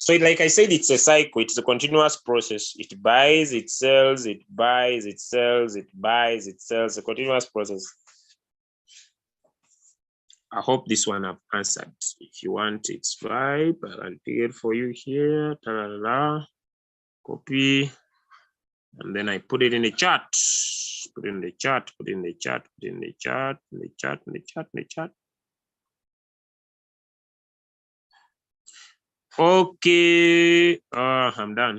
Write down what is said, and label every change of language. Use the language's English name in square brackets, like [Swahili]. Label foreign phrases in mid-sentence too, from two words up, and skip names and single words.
[English] So like I said, it's a cycle, it's a continuous process. It buys, it sells, it buys, it sells, it buys, it sells, a continuous process. I hope this one I've answered. If you want it, swipe, I can pick it for you here. Ta-da-da-da. Copy. And then I put it in the chat. Put it in the chat, put it in the chat, put it in the chat, in the chat, in the chat, in the chat. Okay, I'm done.